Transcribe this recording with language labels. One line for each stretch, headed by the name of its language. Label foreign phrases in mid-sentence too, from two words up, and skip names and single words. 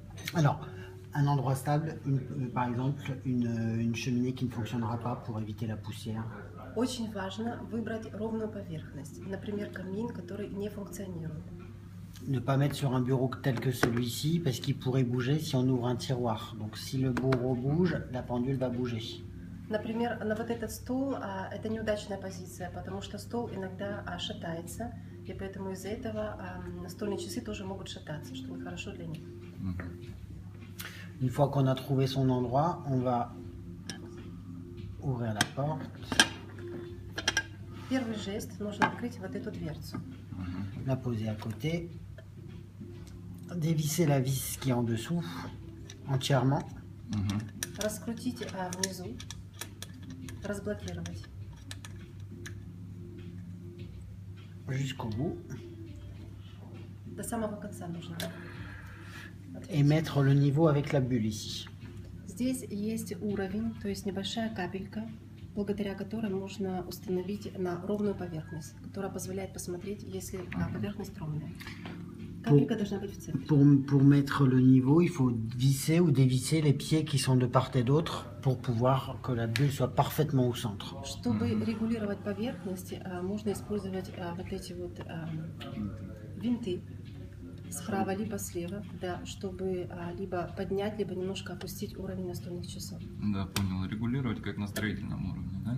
French: Alors, un endroit stable, par exemple, une cheminée qui ne fonctionnera pas pour éviter la poussière.
Russian: Очень важно выбрать ровную поверхность, например, камин, который не функционирует.
French: Ne pas mettre sur un bureau tel que celui-ci parce qu'il pourrait bouger si on ouvre un tiroir. Donc si le bureau bouge, la pendule va bouger.
Russian: Например, на вот этот стол это неудачная позиция, потому что стол иногда шатается, и поэтому из-за этого настольные часы тоже могут шататься, что нехорошо для них.
French: Une fois qu'on a trouvé son endroit, on va ouvrir la porte.
Russian: Первый жест, нужно открыть вот эту дверцу.
French: La poser à côté. Dévisser la vis qui est en dessous, entièrement.
Russian: Раскрутить внизу, разблокировать.
French: Jusqu'au bout.
Russian: До самого конца нужно.
French: Et mettre le niveau avec la bulle ici.
Russian: Здесь есть уровень, то есть небольшая капелька, благодаря которой можно установить на ровную поверхность, которая позволяет посмотреть, если поверхность ровная. Капелька должна быть в центре.
French: Pour mettre le niveau, il faut visser ou dévisser les pieds qui sont de part et d'autre pour pouvoir que la bulle soit parfaitement au centre.
Russian: Чтобы регулировать поверхность, можно использовать вот эти вот винты справа либо слева, да, чтобы либо поднять, либо немножко опустить уровень настольных часов. Да, понял. Регулировать как на строительном уровне, да?